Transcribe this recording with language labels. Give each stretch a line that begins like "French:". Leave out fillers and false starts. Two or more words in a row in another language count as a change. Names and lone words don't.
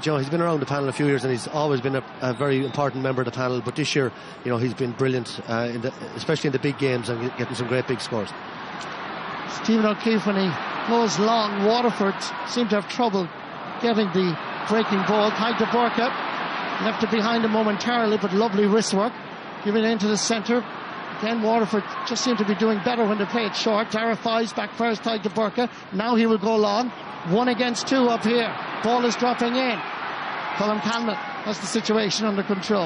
English: He's been around the panel a few years, and he's always been a very important member of the panel. But this year, he's been brilliant, especially in the big games, and getting some great big scores. Stephen O'Keefe, when he goes long, Waterford seemed to have trouble getting the breaking ball. Tadhg de Búrca left it behind him momentarily, but lovely wrist work. Giving it into the centre. Again, Waterford just seem to be doing better when they play it short. Dara Fives back first, Tadhg de Búrca. Now he will go long. 1 against 2 up here. Ball is dropping in. Colm Cannon has the situation under control.